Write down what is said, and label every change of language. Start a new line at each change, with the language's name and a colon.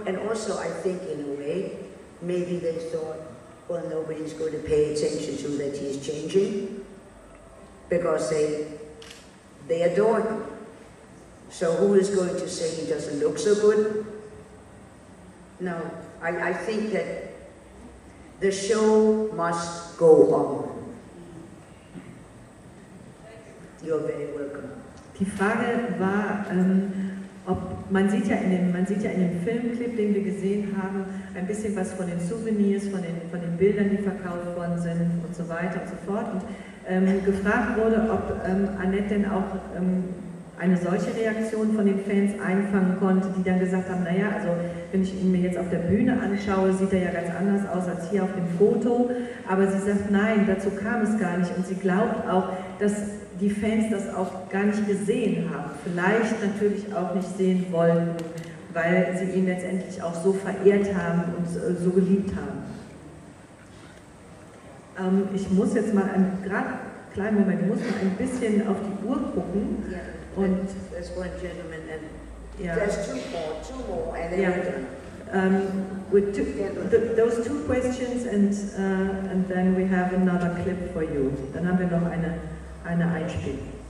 English: And also, I think, in a way, maybe they thought, well, nobody's going to pay attention to that he's changing, because they adore him. So who is going to say he doesn't look so good? No, I think that the show must go on. You're very welcome.
German: Die Frage war, ob man sieht ja in dem Filmclip, den wir gesehen haben, ein bisschen was von den Souvenirs, von den Bildern, die verkauft worden sind und so weiter und so fort. Und gefragt wurde, ob Annett denn auch eine solche Reaktion von den Fans einfangen konnte, die dann gesagt haben, naja, also wenn ich ihn mir jetzt auf der Bühne anschaue, sieht er ja ganz anders aus als hier auf dem Foto. Aber sie sagt, nein, dazu kam es gar nicht. Und sie glaubt auch, dass die Fans das auch gar nicht gesehen haben. Vielleicht natürlich auch nicht sehen wollten, weil sie ihn letztendlich auch so verehrt haben und so geliebt haben. Ich muss jetzt mal kleinen Moment, ich muss mal ein bisschen auf die Uhr gucken. Yeah, und
English: there's one gentleman and yeah. there's two more and then Yeah. we're done. With those two questions and then we have another clip for you.
German: Dann haben wir noch eine Einspiel.